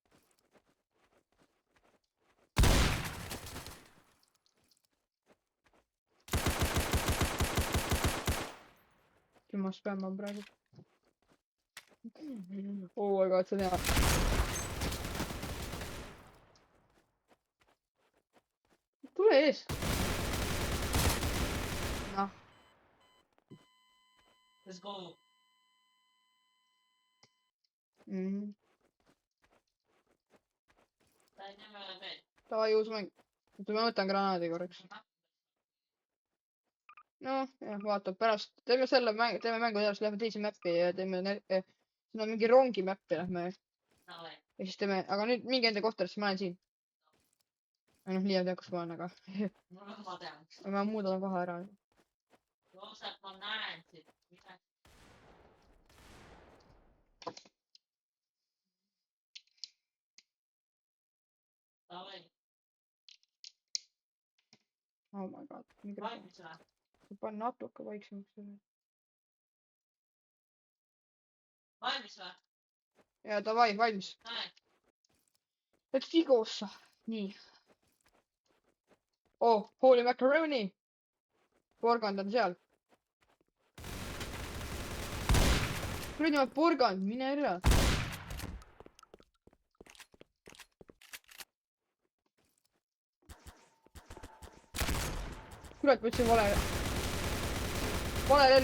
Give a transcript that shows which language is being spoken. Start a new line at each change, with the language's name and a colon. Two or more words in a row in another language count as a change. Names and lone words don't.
Estonian: ma spämman praegu.
English: oh my god,
Estonian: see on hea. tule ees. noh.
English: Let's go.
Estonian: davai, uus mäng. ma võtan granaadi korraks. noh, jah, vaatab pärast. teeme selle mängu, teeme mängu edasi, lähme teise mäppi ja teeme, siin on mingi rongi mäppi lähme. ja siis teeme, aga nüüd mingi enda kohtarisse, ma olen siin. noh, Liiv teab, kus ma olen, aga. ma tean. ma muudan kohe ära. Joosep, ma näen siit. Davai.
English: oh my god.
Estonian: valmis või? ma panen natuke vaiksemaks selle. valmis või? ja davai, valmis.
English: Let's go. nii. oh, holy macaroni.
Estonian: porgand on seal. kuradi ma porgand, mine ära. kurat, ma ütlesin vale. Vale relv.